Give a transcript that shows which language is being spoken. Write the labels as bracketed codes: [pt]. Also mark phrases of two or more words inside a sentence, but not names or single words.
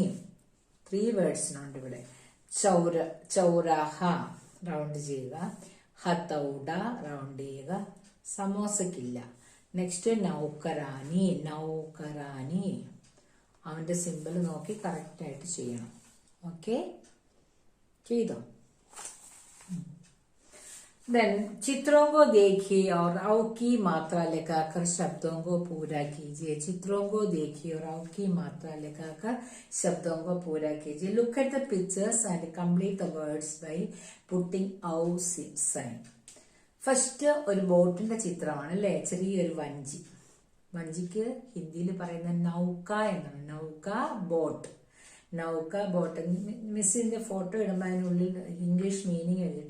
[ml] 3 വേർഡ്സിനുണ്ട് ഇവിടെ. ചൗരാഹ റൗണ്ട് ചെയ്യുക. ഹദൗഡ റൗണ്ട് ചെയ്യുക. സമോസക്കില്ല. നെക്സ്റ്റ് നൗക്കറാനി. അവന്റെ സിമ്പിൾ നോക്കി കറക്റ്റ് ആയിട്ട് ചെയ്യണം. ഓക്കെ, ചെയ്തോ? [hi] देन चित्रों को देखिए और औ की मात्रा लगाकर शब्दों को पूरा कीजिए. चित्रों को देखिए और औ की मात्रा लगाकर शब्दों को पूरा कीजिए. [en] Look at the pictures and complete the words by putting ഔ sign. [ml] ഫസ്റ്റ് ഒരു ബോട്ടിന്റെ ചിത്രമാണ് അല്ലെ, ചെറിയൊരു വഞ്ചി. വഞ്ചിക്ക് ഹിന്ദിയിൽ പറയുന്ന നൗക എന്നാണ്. നൗക ബോട്ട്. നൗക ബോട്ട്. മിസ്സിന്റെ ഫോട്ടോ ഇടുമ്പോൾ അതിനുള്ളിൽ ഇംഗ്ലീഷ് മീനിങ് എഴുതിട്ടോ.